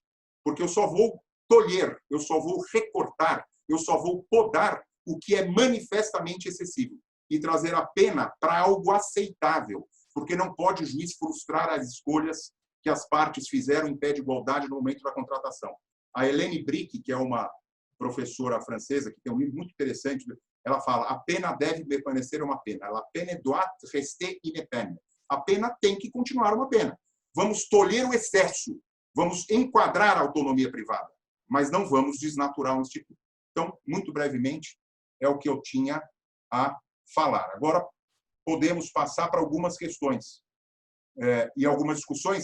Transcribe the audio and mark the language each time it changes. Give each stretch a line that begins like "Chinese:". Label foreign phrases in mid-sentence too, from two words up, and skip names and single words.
Portuguese: Porque eu só vou tolher, eu só vou recortar, eu só vou podar o que é manifestamente excessivo e trazer a pena para algo aceitável, porque não pode o juiz frustrar as escolhas que as partes fizeram em pé de igualdade no momento da contratação. A Hélène Brick, que é uma professora francesa, que tem um livro muito interessante, ela fala, a pena deve permanecer uma pena.
French: La peine doit rester une peine.
Portuguese: A pena tem que continuar uma pena. Vamos tolher o excesso, vamos enquadrar a autonomia privada, mas não vamos desnaturar o instituto. Então, muito brevemente, é o que eu tinha a falar. Agora, podemos passar para algumas questões e algumas discussões.